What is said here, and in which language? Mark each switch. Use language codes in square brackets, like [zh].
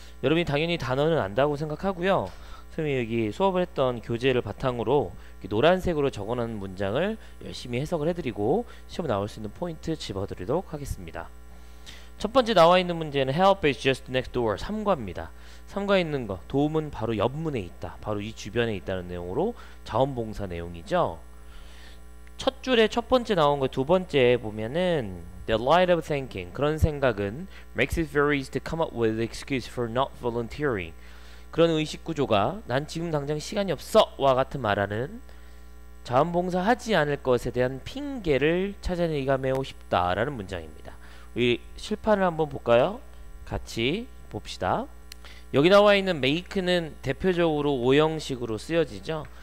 [ko] 여러분이 당연히 단어는 안다고 생각하고요. 선생님이 여기 수업을 했던 교재를 바탕으로 노란색으로 적어놓은 문장을 열심히 해석을 해드리고 시험에 나올 수 있는 포인트 짚어드리도록 하겠습니다. 첫 번째 나와 있는 문제는 [en] Help is just next door [ko] 3과입니다. 3과에 있는 거, 도움은 바로 옆문에 있다, 바로 이 주변에 있다는 내용으로 자원봉사 내용이죠. 첫 줄에 첫 번째 나온 거 두 번째 보면은 [en] The light of thinking, [ko] 그런 생각은 [en] makes it very easy to come up with excuse for not volunteering. [ko] 그런 의식 구조가 난 지금 당장 시간이 없어 와 같은 말하는 자원봉사 하지 않을 것에 대한 핑계를 찾아내기가 매우 쉽다라는 문장입니다. 우리 실판을 한번 볼까요? 같이 봅시다. 여기 나와 있는 make는 대표적으로 오형식으로 쓰여지죠.